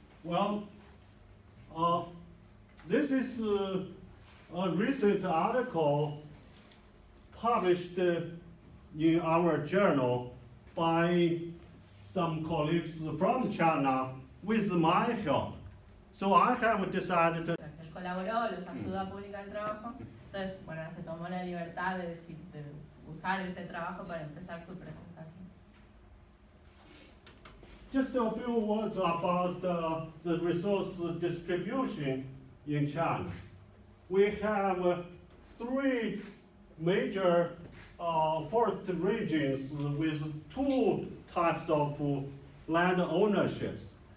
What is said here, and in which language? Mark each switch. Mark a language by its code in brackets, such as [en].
[en] Well, this is a recent article published in our journal by some colleagues from China with my help. So I have decided to [es] Él colaboró, los ayudó a publicar el trabajo, entonces, bueno, se tomó la libertad de usar ese trabajo para empezar su presentación. [en] just a few words about the resource distribution in China. We have three major forest regions with two types of land ownerships.